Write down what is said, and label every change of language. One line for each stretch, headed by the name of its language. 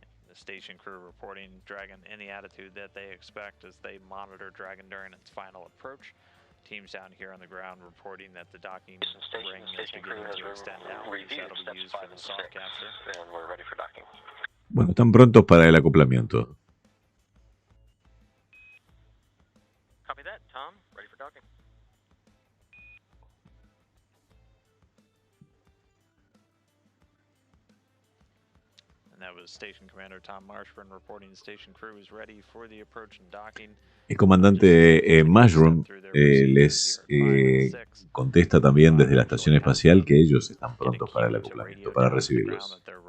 English: The station crew reporting Dragon in the attitude that they expect as they monitor Dragon during its final approach. Teams down here on the ground reporting that the docking ring is beginning to extend out. That'll be used for the soft capture. And we're ready for docking.
Spanish: Bueno, están prontos para el acoplamiento.
English: Copy that, Tom. Ready for docking. And that was Station Commander Tom Marshburn reporting the station crew is ready for the approach and docking.
Spanish: El comandante Mushroom les contesta también desde la Estación Espacial que ellos están prontos para el acoplamiento, para recibirlos.